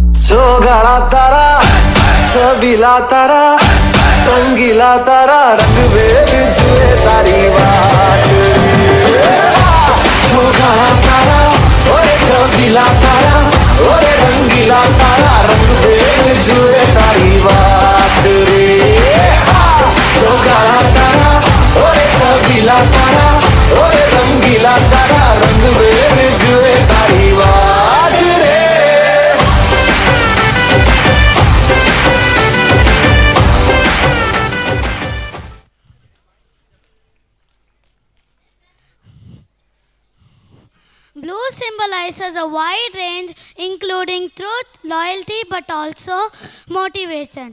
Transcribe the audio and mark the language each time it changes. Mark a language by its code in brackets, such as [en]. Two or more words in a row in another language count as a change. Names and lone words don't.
[gu] ચોગાડા તારા છબીલા તારા રંગીલા તારા રંગ બેર જુએ તારી વાત ચોગાડા તારા ઓએ છબીલા તારા ઓએ રંગીલા તારા રંગ બેર જુએ તારી વાત રે ચોગાડા તારા ઓએ છબીલા તારા ઓએ રંગીલા તારા રંગ બેર જુએ તારી વાત રે [en] Blue symbolizes a wide range, including truth, loyalty, but also motivation.